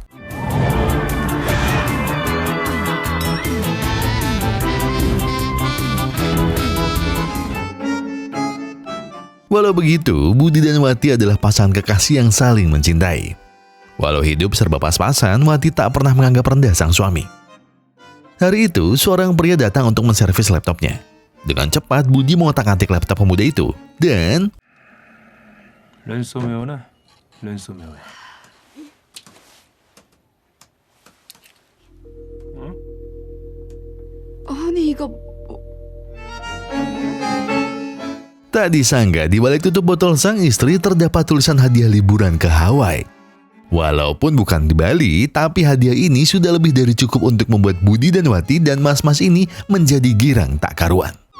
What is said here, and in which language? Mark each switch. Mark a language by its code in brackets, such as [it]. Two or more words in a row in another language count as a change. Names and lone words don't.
[id] Walau begitu, Budi dan Wati adalah pasangan kekasih yang saling mencintai. Walau hidup serba pas-pasan, Wati tak pernah menganggap rendah sang suami. Hari itu, seorang pria datang untuk menservis laptopnya. Dengan cepat, Budi mengotak-atik laptop pemuda itu dan... [ko] 랜섬웨어네, 랜섬웨어. 아니 이거 [id] Tak disangka di balik tutup botol sang istri terdapat tulisan hadiah liburan ke Hawaii. Walaupun bukan di Bali, tapi hadiah ini sudah lebih dari cukup untuk membuat Budi dan Wati dan mas-mas ini menjadi girang tak karuan.